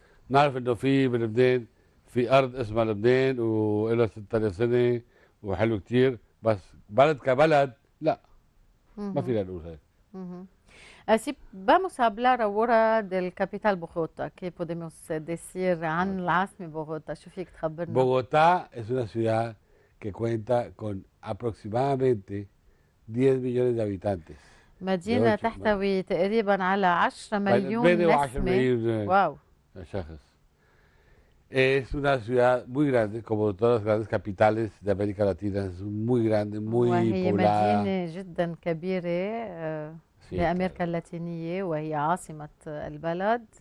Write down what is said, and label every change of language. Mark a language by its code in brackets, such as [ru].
[ar] نعرف انه في بلبنان في ارض اسمها لبنان وله 6000 سنه وحلو كثير، بس بلد كبلد لا، ما فينا نقول هيك. Ujú. [es] Si vamos a hablar ahora del capital Bogotá, ¿qué podemos decir [ar] عن العاصمة بوغوتا؟ شو فيك تخبرنا؟ [es] Bogotá es una ciudad que cuenta con aproximadamente 10 millones de habitantes. [ar] مدينة تحتوي تقريبا على 10 مليون بين 10 نسمة. مليون واو. شخص. [es] Es una ciudad muy grande, como todas las grandes capitales de América Latina, es muy grande, muy [ar] وهي [es] poblada. [ar] مدينة جدا كبيرة [es] Sí, [ar] لأمريكا اللاتينية، وهي عاصمة البلد.